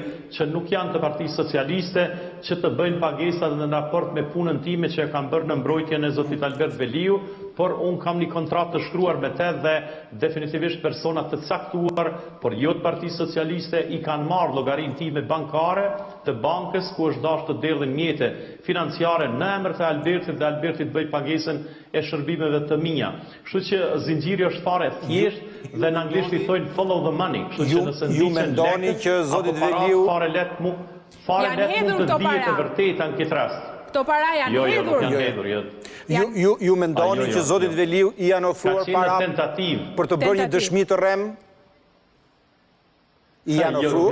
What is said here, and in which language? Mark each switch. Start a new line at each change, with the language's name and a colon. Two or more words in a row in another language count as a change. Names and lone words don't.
Albanian: që nuk janë të Partisë Socialiste, që të bëjnë pagesa në raport me punën time që e kam bërë në mbrojtjen e zotit Albert Veliu, por unë kam një kontratë të shkruar me te dhe definitivisht persona të caktuar, por jo të Partisë Socialiste, i kanë marrë llogarinë time bankare të bankës ku është dashur të derdhin mjete financiare në emër të Albertit dhe Albertit bëj pagesën e shërbimeve të mia. Kështu që zinxhiri është fare thjesht dhe në anglisht i thojnë
English: follow the money.
Albanian: Kështu që nëse ju mendoni që zoti Veliu fare let mund të dihet e vërteta në këtë rast. Këto para janë hedhur. Jo, nuk janë hedhur. Ju mendoni që zotit Veliu i janë ofruar para për të bërë një dëshmi të rrem? I janë ofruar?